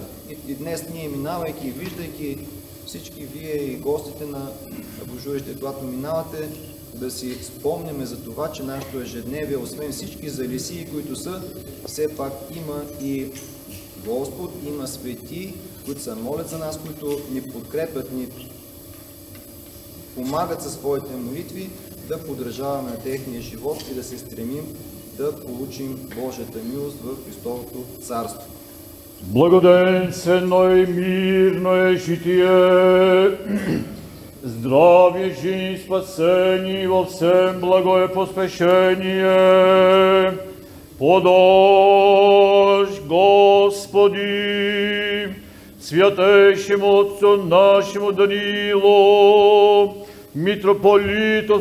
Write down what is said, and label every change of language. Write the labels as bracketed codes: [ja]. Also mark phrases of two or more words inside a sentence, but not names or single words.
[bg] И днес ние, минавайки и виждайки всички вие и гостите на божурище, когато минавате, да си спомняме за това, че нашето ежедневие, освен всички залисии, които са, все пак има и Господ, има свети, които се молят за нас, които ни подкрепят, ни помагат със своите молитви да поддържаваме на техния живот и да се стремим да получим Божията милост в Христовото царство. [cu] Благоденствено и мирно е житие, здравие, жизнь, спасение, во всем благое поспешение. Подожь, Господи, святейшему Отцу нашему Данилу, митрополито